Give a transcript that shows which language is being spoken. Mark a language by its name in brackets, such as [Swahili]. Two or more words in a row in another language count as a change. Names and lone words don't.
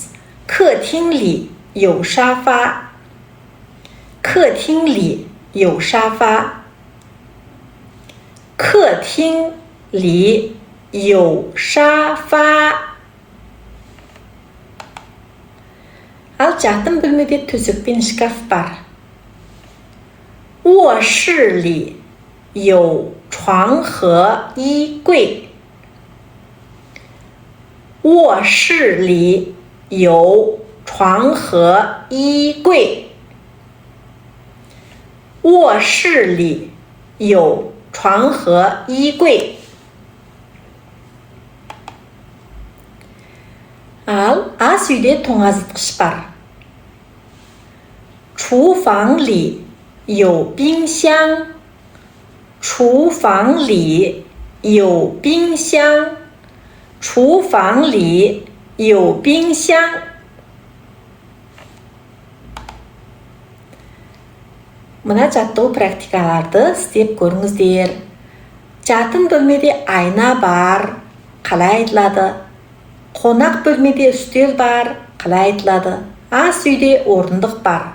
[Chinese] 客厅里有沙发。客厅里有沙发. 客厅里有沙发. [Kazakh] Ал жатын бөлмеде төсек пен шкаф бар. [Chinese] 卧室里有床和衣柜。卧室里有床和衣柜。卧室里有床和衣柜。 [Kazakh] Ал ас үйде тоңазытқыш бар. [Chinese] 厨房里有冰箱。厨房里有冰箱。厨房里有冰箱。 [Kazakh] Мына жаттығу практикаларды істеп көріңіздер. Жатын бөлмеде айна бар, қалай айтылады? Қонақ бөлмеде үстел бар, қалай айтылады? Ас үйде орындық бар.